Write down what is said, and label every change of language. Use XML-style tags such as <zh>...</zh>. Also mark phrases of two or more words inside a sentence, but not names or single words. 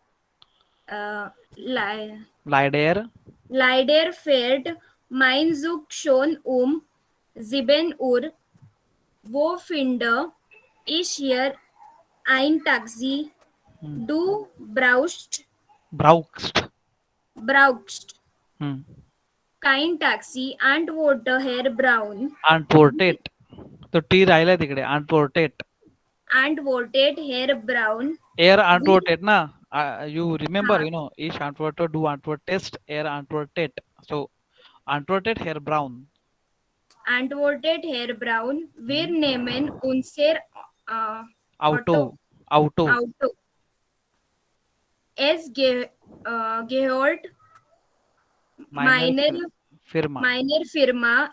<de>Leider fährt mein Zug schon um 7 Uhr. Wo finde ich hier ein Taxi? Du brauchst kein Taxi, antwortete Herr Braun. Antwortet.</de> <mr>तो टी राहिला तिकडे.</mr> <de>Antwortet Herr Braun. Air antwortet ना.</de> <en>You remember,</en> <de>ich antworte, du antwortest, er antwortet. So antwortet Herr Braun. Wir nehmen unser Auto. Es gehört meiner Firma.</de>